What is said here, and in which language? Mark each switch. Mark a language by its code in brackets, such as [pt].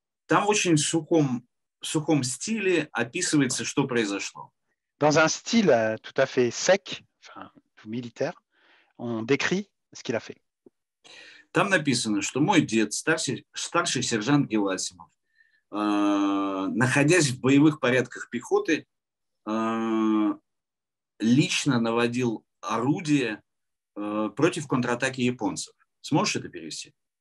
[ru] Там очень сухом стиле описывается, что произошло. [fr] Dans un style tout à fait sec, enfin, militaire, on décrit ce qu'il a fait. [ru] Там написано, что мой дед, старший сержант Геласимов, находясь в боевых порядках пехоты, лично наводил орудие против контратаки японцев. Сможешь это перевести?